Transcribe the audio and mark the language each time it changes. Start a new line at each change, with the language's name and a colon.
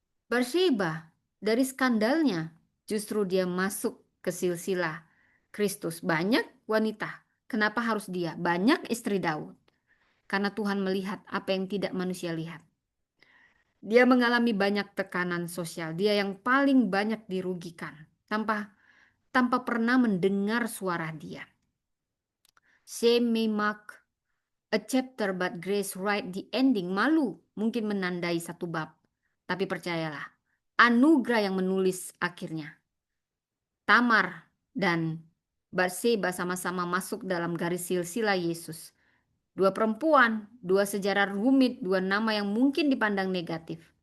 Indonesian: Bathsheba, dari skandalnya, justru dia masuk ke silsilah Kristus. Banyak wanita, kenapa harus dia? Banyak istri Daud. Karena Tuhan melihat apa yang tidak manusia lihat. Dia mengalami banyak tekanan sosial. Dia yang paling banyak dirugikan. Tanpa tanpa pernah mendengar suara dia.
English: Shame may mark a chapter but grace write the ending.
Indonesian: Malu mungkin menandai satu bab. Tapi percayalah, anugerah yang menulis akhirnya. Tamar dan Batseba sama-sama masuk dalam garis silsilah Yesus. Dua perempuan, dua sejarah rumit, dua nama yang mungkin dipandang negatif.